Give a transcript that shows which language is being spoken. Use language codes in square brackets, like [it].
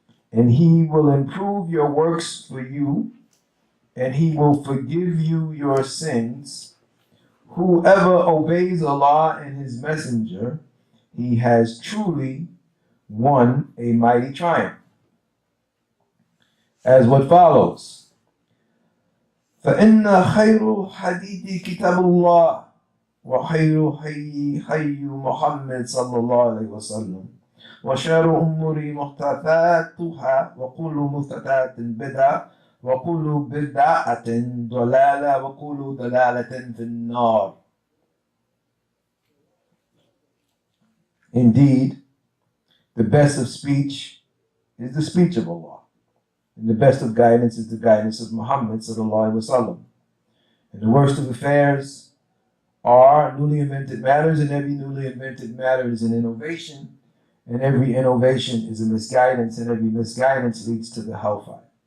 [en] And He will improve your works for you, and He will forgive you your sins. Whoever obeys Allah and His Messenger, he has truly won a mighty triumph. As what follows. [ar] فإن خير الحديث كتاب الله وخير حي محمد صلى الله عليه وسلم وشر أمور محدثاتها وكل محدثات بدعة وكل بدعة ضلالة وكل ضلالة في النار. [en] Indeed, the best of speech is the speech of Allah. And the best of guidance is the guidance of Muhammad sallallahu alaihi wasallam. And the worst of affairs are newly invented matters, and every newly invented matter is an innovation, and every innovation is a misguidance, and every misguidance leads to the hellfire.